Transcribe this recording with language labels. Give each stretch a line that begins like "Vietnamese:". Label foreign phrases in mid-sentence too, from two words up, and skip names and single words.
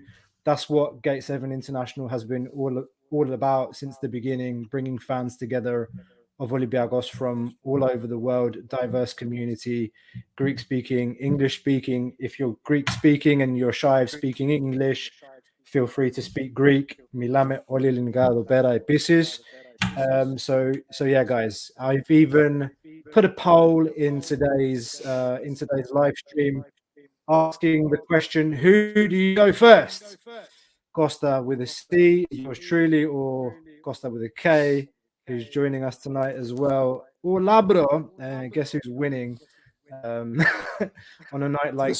English: That's what Gate 7 International has been all about since the beginning, bringing fans together of Olympiacos from all over the world, diverse community, Greek speaking, English speaking. If you're Greek speaking and you're shy of speaking English, feel free to speak Greek.
Greek: Milame όλοι ελληνικά εδώ πέρα επίσης.
English: So yeah, guys, I've even put a poll in today's live stream asking the question, who do you go first? Costa with a C, yours truly, or Costa with a K, who's joining us tonight as well, or Labro, guess who's winning on a night like